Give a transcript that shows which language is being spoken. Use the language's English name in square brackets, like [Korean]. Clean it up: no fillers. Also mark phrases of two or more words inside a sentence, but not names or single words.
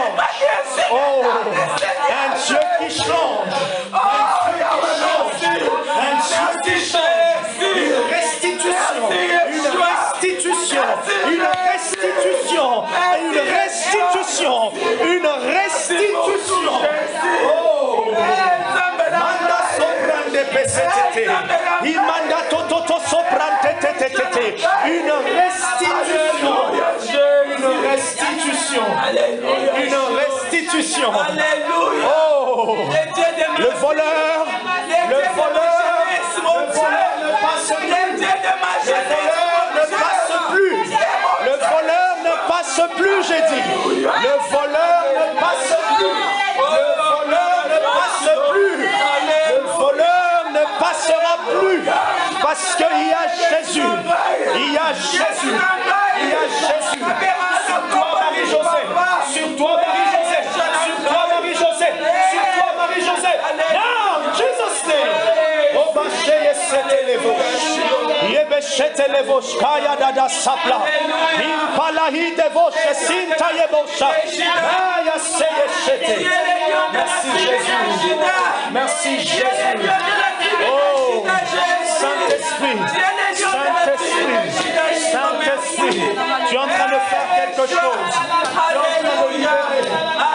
[French] Oh, un Dieu qui change. Un Dieu qui change. Une restitution. Une restitution. Une restitution. Une restitution. Une restitution. Oh. Manda soprande pesetete. Imanda tototo soprante tetete. Une restitution. Une restitution. Une restitution. Oh. Le voleur. Le voleur. Le voleur ne passe plus. Le voleur ne passe plus. Le voleur ne passe plus, j'ai dit. Le voleur ne passe plus. Le voleur ne passe plus. Le voleur ne passera plus. Parce qu'il y a Jésus. Il y a Jésus. Il y a Jésus. Sur toi, Marie-Josée. Sur toi, Marie-Josée. Sur toi, Marie-Josée. Sur toi, Marie-Josée. [English] Now, Jesus' name. [French] Oh, bâché, c'était les vôtres. Yebeshete les vôtres. Kaya dada sapla. Impalahi de vôtres. Sinta yebosha. Maya seyeshete. Merci Jésus. Merci Jésus. Oh, Saint-Esprit. Saint-Esprit. Saint-Esprit. Tu es en train de faire quelque chose. Tu es en train de libérer.